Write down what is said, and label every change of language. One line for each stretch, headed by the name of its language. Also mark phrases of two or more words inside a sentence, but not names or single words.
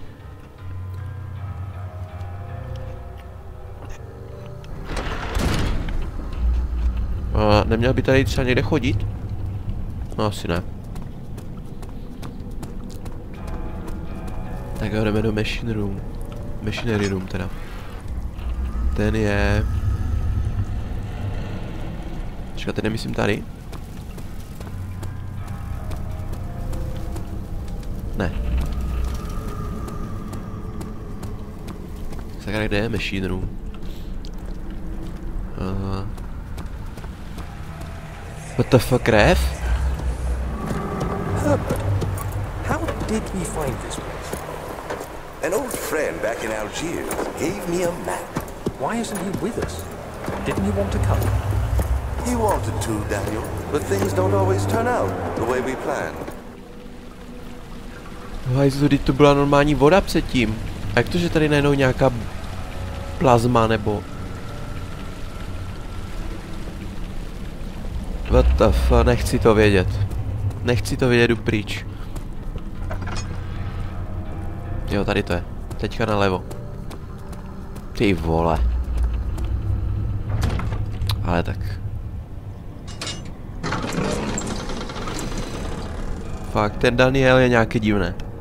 Czech: A neměl by tady třeba někde chodit? No asi ne. Tak jo, jdeme do
English: machine room. Machinery room
Czech: teda. Ten je... Čekajte, nemyslím tady? Ne. Sakra, kde je
English: machine room? What the fuck, Rev? Herbert, how did we find this place? An old friend back in Algiers gave me a map. Why isn't he with us? Didn't he want to come? He wanted to, Daniel, but things don't always turn out the way we planned.
Czech: Hajzlu, teď to byla normální voda předtím. A jak to, že tady najednou nějaká plazma nebo...
English: What the fuck,
Czech: nechci to vědět. Nechci to vědět, jdu pryč. Jo, tady to je. Teďka nalevo. Ty vole. Ale tak. Fakt, ten Daniel je nějaký divný.